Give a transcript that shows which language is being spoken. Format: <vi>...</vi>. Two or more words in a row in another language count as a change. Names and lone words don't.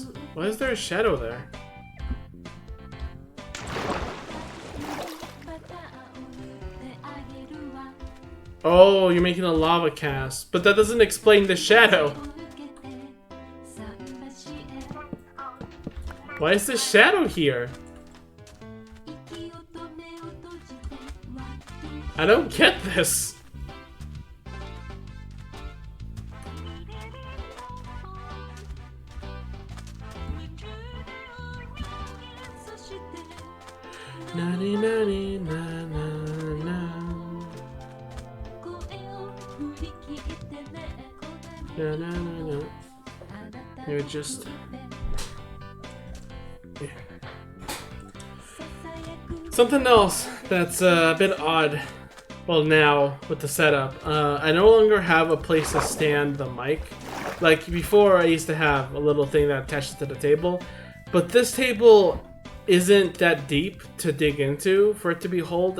<en>Why is there a shadow there? Oh, you're making a lava cast, but that doesn't explain the shadow. Why is this shadow here? I don't get this. Nani nani na na na. Na na na na. You're just. Yeah. Something else that's a bit odd. Well, now with the setup, I no longer have a place to stand the mic. Like before, I used to have a little thing that attaches to the table, but this table isn't that deep to dig into for it to be hold.</en>